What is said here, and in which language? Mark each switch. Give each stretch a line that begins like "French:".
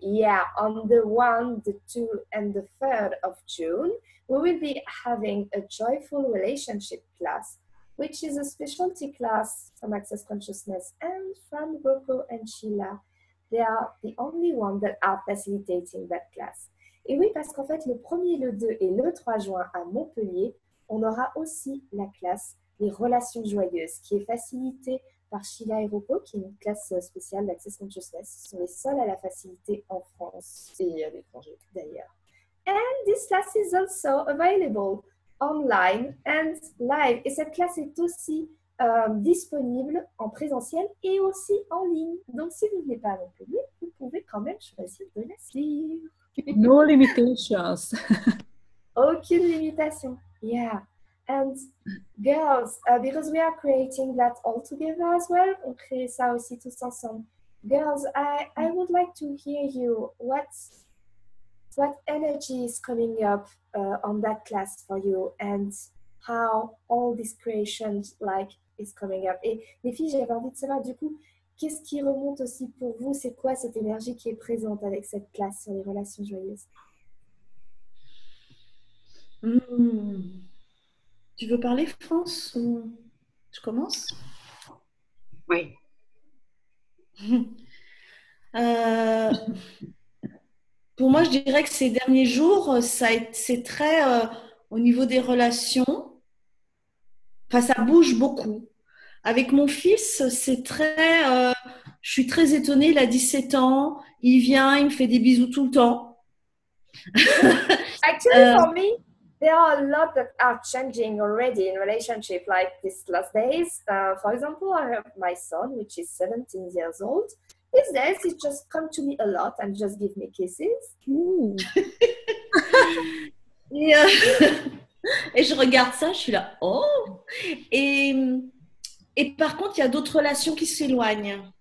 English: Yeah, on the 1, the 2, and the 3rd of June, we will be having a joyful relationship class, which is a specialty class from Access Consciousness and from Rocco and Sheila. They are the only ones that are facilitating that class.
French: Et oui, parce qu'en fait, le 1er, le 2 et le 3 juin à Montpellier, on aura aussi la classe Les Relations Joyeuses, qui est facilitée par Sheila et Rocco, qui est une classe spéciale d'Access Consciousness. Ce sont les seuls à la faciliter en France et à l'étranger d'ailleurs.
English: And this class is also available online and live.
French: Et cette classe est aussi disponible en présentiel et aussi en ligne. Donc, si vous ne venez pas à Montpellier, vous pouvez quand même choisir de la suivre.
English: No limitations.
French: Aucune limitation.
English: Yeah. And girls, because we are creating that all together as well,
French: on crée ça aussi tous ensemble.
English: Girls, I would like to hear you. What energy is coming up on that class for you, and how all this creation is coming up.
French: Et les filles, j'avais envie de savoir du coup, qu'est-ce qui remonte aussi pour vous? C'est quoi cette énergie qui est présente avec cette classe sur les relations joyeuses? Tu veux parler, France, ou je commence? Oui. Pour moi, je dirais que ces derniers jours, c'est très au niveau des relations. Enfin, ça bouge beaucoup. Avec mon fils, c'est très. Je suis très étonnée. Il a 17 ans. Il vient, il me fait des bisous tout le temps.
English: Actually, for me, there are a lot that are changing already in relationship, like these last days. For example, I have my son, which is 17 years old. These days, he just come to me a lot and just give me kisses.
French: Et je regarde ça, je suis là, oh! Et par contre, il y a d'autres relations qui s'éloignent.